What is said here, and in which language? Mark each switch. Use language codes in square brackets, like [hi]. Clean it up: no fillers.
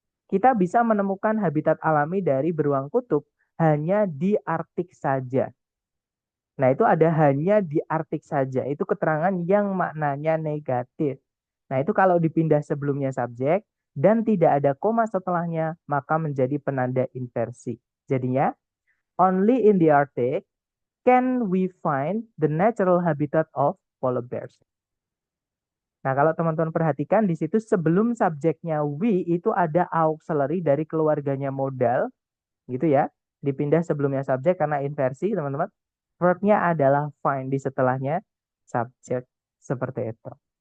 [id] kita bisa menemukan habitat alami dari beruang kutub hanya di Arktik saja. Nah, itu ada hanya di Arktik saja. Itu keterangan yang maknanya negatif. Nah, itu kalau dipindah sebelumnya subjek dan tidak ada koma setelahnya, maka menjadi penanda inversi. Jadinya, [en] only in the Arctic can we find the natural habitat of polar bears. [id] Nah, kalau teman-teman perhatikan di situ sebelum subjeknya we itu ada auxiliary dari keluarganya modal, gitu ya. Dipindah sebelumnya subjek karena inversi, teman-teman. Verbnya adalah find di setelahnya subjek seperti itu.